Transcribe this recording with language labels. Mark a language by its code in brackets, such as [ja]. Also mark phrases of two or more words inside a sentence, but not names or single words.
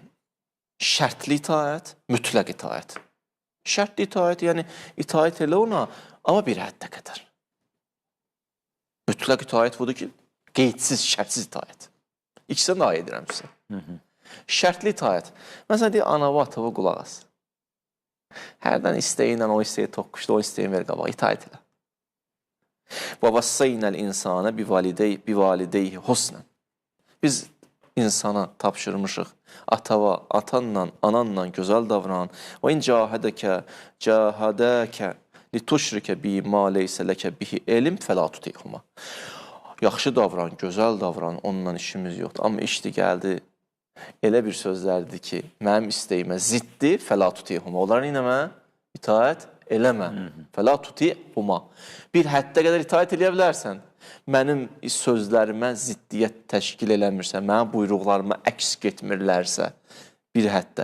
[az] Şərtli itaət, mütləq itaət. Şərtli itaət, yəni itaət elə ona, amma bir həddə qədər. Mütləq itaət budur ki, qeydsiz, şərtsiz itaət. İkisini də ayə edirəm sizə. Şərtli itaət. Məsələn, deyir, anava, atava qulaq as. Hərdən istəyinlə o istəyi toqquşdu, o istəyi ver qabaq, itaət elə. [ar] وَوَسَّيْنَا الْاِنْسَانَ بِوَالِدَيْهِ husnən. [az] Biz insana tapşırmışıq, atanla, ananla gözəl davran. [ar] وَاِنْ جَاهَدَكَ لِتُشْرِكَ بِهِ مَا لَيْسَ لَكَ بِهِ اِلْمْ فَلَا تُطِعْهُمَا. [az] Yaxşı davran, gözəl davran, onunla işimiz yoxdur. Amma işdi gəldi, elə bir sözlərdir ki, mənim istəyimə ziddir, [ar] فلا تطعهما. [az] Onlara inəmə, itaət eləmə. [ar] فلا تطعهما. [az] Bir həddə qədər itaət eləyə bilərsən. Mənim sözlərimə ziddiyyət təşkil eləmirsə, mənim buyruqlarıma əks getmirlərsə, bir həddə.